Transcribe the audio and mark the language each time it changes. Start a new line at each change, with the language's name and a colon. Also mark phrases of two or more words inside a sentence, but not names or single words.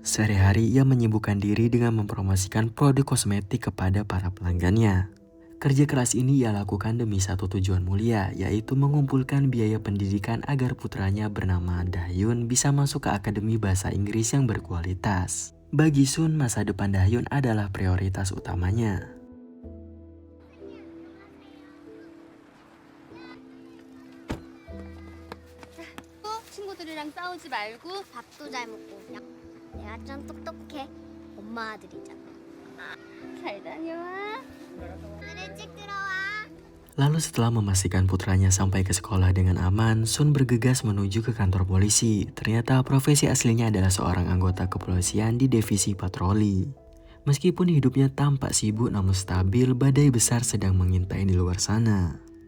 Indonesian: Sehari-hari ia menyibukkan diri dengan mempromosikan produk kosmetik kepada para pelanggannya. Kerja keras ini ia lakukan demi satu tujuan mulia, yaitu mengumpulkan biaya pendidikan agar putranya bernama Dahyun bisa masuk ke Akademi Bahasa Inggris yang berkualitas. Bagi Sun, masa depan Dahyun adalah prioritas utamanya.
Korean: 친구들이랑 싸우지 말고 밥도 잘 먹고 그냥 내가 좀 똑똑해 엄마 아들이잖아 잘 다녀와 일찍 들어와.
Indonesian: Lalu setelah memastikan putranya sampai ke sekolah dengan aman, Sun bergegas menuju ke kantor polisi. Ternyata profesi aslinya adalah seorang anggota kepolisian di divisi patroli. Meskipun hidupnya tampak sibuk namun stabil, badai besar sedang mengintai di luar sana.